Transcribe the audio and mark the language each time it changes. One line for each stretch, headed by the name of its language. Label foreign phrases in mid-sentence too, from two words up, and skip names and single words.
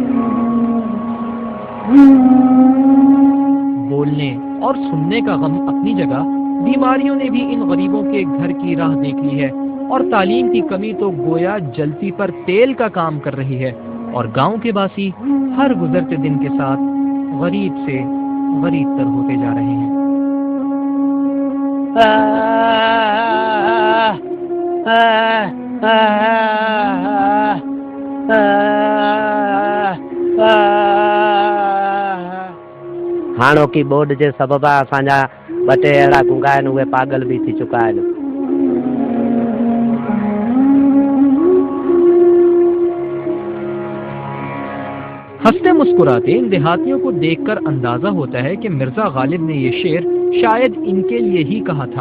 Urdu: بولنے اور سننے کا غم اپنی جگہ، بیماریوں نے بھی ان غریبوں کے گھر کی راہ دیکھ لی ہے اور تعلیم کی کمی تو گویا جلتی پر تیل کا کام کر رہی ہے اور گاؤں کے باسی ہر گزرتے دن کے ساتھ غریب سے غریب تر ہوتے جا رہے ہیں.
Sindhi: हाणोकी बोर्ड जे सबबा असांजा ॿ टे अहिड़ा गुंगा आहिनि उहे पागल भी थी चुका आहिनि।
Urdu: ہنستے مسکراتے ان دیہاتیوں کو دیکھ کر اندازہ ہوتا ہے کہ مرزا غالب نے یہ شعر شاید ان کے لیے ہی کہا تھا.